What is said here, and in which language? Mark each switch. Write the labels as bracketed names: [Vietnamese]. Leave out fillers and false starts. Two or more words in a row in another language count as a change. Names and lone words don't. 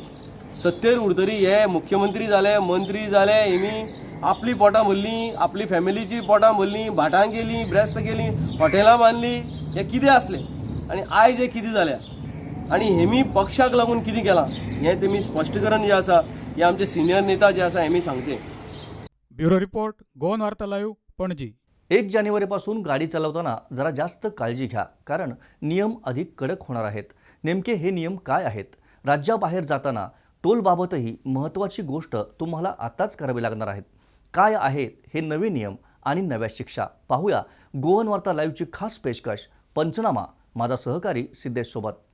[Konkani] सत्तेर उरतरी हे मुख्यमंत्री जाले, मंत्री जाले, हेमी आपली पोटां भरलीं, आपली फॅमिलीची पोटां भरलीं, भाटां गेलीं, ब्रेस्त गेलीं, हॉटेलां बांदलीं. हे कितें आसलें आनी आयज हे कितें जाल्या आनी हेमी पक्षाक लागून कितें केलां हें तेमी स्पश्टीकरण जें आसा हे आमचे सिनियर नेता जे आसा हेमी सांगचें. [English] bureau report, [Konkani] गोवन वार्ता लाईव्ह, पणजी. [Marathi] 1 जानेवारीपासून गाडी चालवताना जरा जास्त काळजी घ्या, कारण नियम अधिक कडक होणार आहेत. नेमके हे नियम काय आहेत? राज्याबाहेर जाताना टोलबाबतही महत्त्वाची गोष्ट तुम्हाला आताच करावी लागणार आहेत. काय आहेत हे नवे नियम आणि नव्या शिक्षा? पाहूया गोवन वार्ता लाईव्हची खास पेशकश पंचनामा, माझा सहकारी सिद्धेश सोबत.